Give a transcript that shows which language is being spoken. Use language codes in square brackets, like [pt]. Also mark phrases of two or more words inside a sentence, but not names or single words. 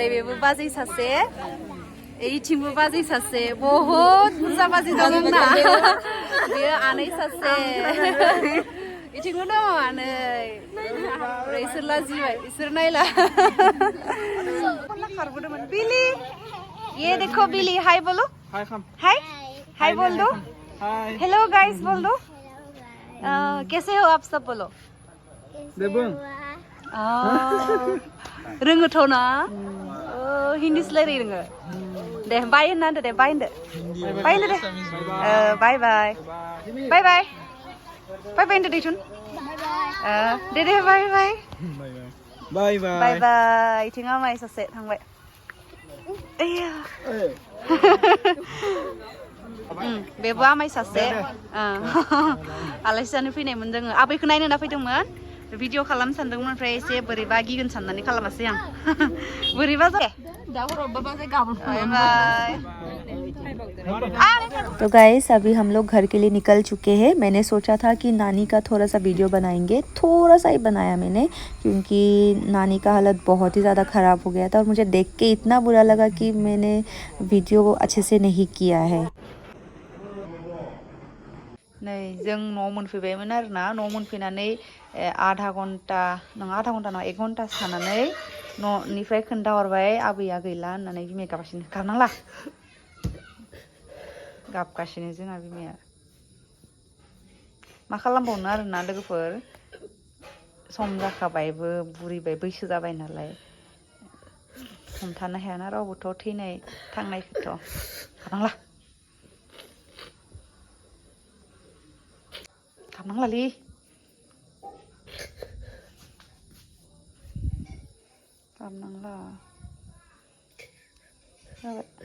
[brx] बेबो बाजै सासे इथिंबो बाजै सासे बहुत बुरजा बाजै दं आंना बेयो आनै सासे इथिंबो दङ आनै ओमफ्राय इसोर लाजिबाय इसोर नायला खारबोदोंमोन बिलि [hi] ये देखो बिली हाय बोलो हाय बोल दो हेलो गाइस बोल दो कैसे हो आप सब बोलो [brx] रोङोथ' ना हिन्दीसो रायलायो रोङो दे बाय होनना दे बाय होनदो दे बाय होनदो दैथुन दे बाय इथिं आमाय सासे थांबाय बेबो आमाय सासे आलासि जानो फैनायमोन जोङो आबैखौ नायनो होनना फैदोंमोन भिडिअ खालामनो सानदोंमोन ओमफ्राय एसे बोरैबा गिगोन साननानै खालामासै आं बोरैबा जाय [hi] तो गाइस अभी हम लोग घर के लिए निकल चुके हैं। मैंने सोचा था कि नानी का थोड़ा सा वीडियो बनाएंगे, थोड़ा सा ही बनाया मैंने क्योंकि नानी का हालत बहुत ही ज़्यादा ख़राब हो गया था और मुझे देख के इतना बुरा लगा कि मैंने वीडियो अच्छे से नहीं किया है। [brx] नै जों न' मोनफैबायमोन आरोना न' मोनफैनानै आधा घन्टा नङा 1 घन्टा थानानै न'निफ्राय खोन्थाहरबाय आबैया गैला होननानै बिमाया गाबगासिनो गाबनांला गाबगासिनो जोंहा बिमाया मा खालामबावनो आरोना लोगोफोर सम जाखाबायबो बुरिबाय बैसो जाबाय नालाय हमथानो हायाना रावबोथ' थैनाय थांनायखौथ' गाबनांलालै गाबनांला जाबाय।